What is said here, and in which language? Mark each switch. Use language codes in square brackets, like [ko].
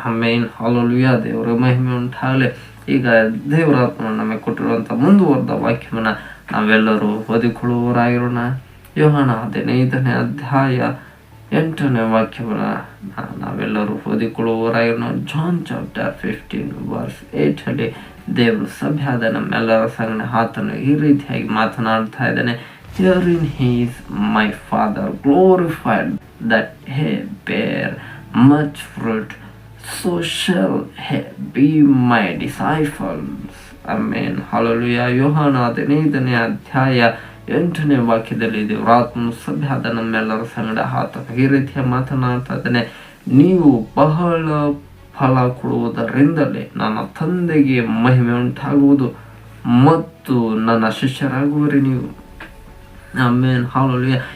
[kn] ಆಮೇನ್ hallelujah. ದೇವರ ಮಹಿಮೆ ಉಂಟಾಗಲಿ. ಈಗ ದೇವರ ಆತ್ಮ ನಮಗೆ ಕೊಟ್ಟಿರುವಂಥ ಮುಂದುವರೆದ ವಾಕ್ಯವನ್ನು ನಾವೆಲ್ಲರೂ ಓದಿಕೊಳ್ಳುವವರಾಗಿರೋಣ. ಯೋಹಾನ 15ನೇ ಅಧ್ಯಾಯ 8ನೇ ವಾಕ್ಯವನ್ನು ನಾವೆಲ್ಲರೂ ಓದಿಕೊಳ್ಳುವವರಾಗಿರೋಣ. [en] John chapter 15 verse 8 [kn] ದೇವರು ಸಭೆಯಾದ ನಮ್ಮೆಲ್ಲರ ಸಂಗಡ ಆತನು ಈ ರೀತಿಯಾಗಿ ಮಾತನಾಡ್ತಾ ಇದ್ದಾನೆ. [en] Herein is my Father glorified, that he bear much fruit, so shall he be my disciples. Amen. Hallelujah. [kn] ಯೋಹಾನ 15ನೇ ಅಧ್ಯಾಯ 8ನೇ ವಾಕ್ಯದಲ್ಲಿ ದೇವರಾತ್ಮನು ಸಭೆಯಾದ ನಮ್ಮೆಲ್ಲರ ಸಂಗಡ ಆತನು ಈ ರೀತಿಯ ಮಾತನಾಡ್ತಾ ಇದ್ದಾನೆ. ನೀವು ಬಹಳ ಫಲ ಕೊಡುವುದರಿಂದಲೇ ನನ್ನ ತಂದೆಗೆ ಮಹಿಮೆ ಉಂಟಾಗುವುದು ಮತ್ತು ನನ್ನ ಶಿಷ್ಯರಾಗುವರಿ ನೀವು. ಆಮೇನ್ ಹಾಲೆಲೂಯಾ.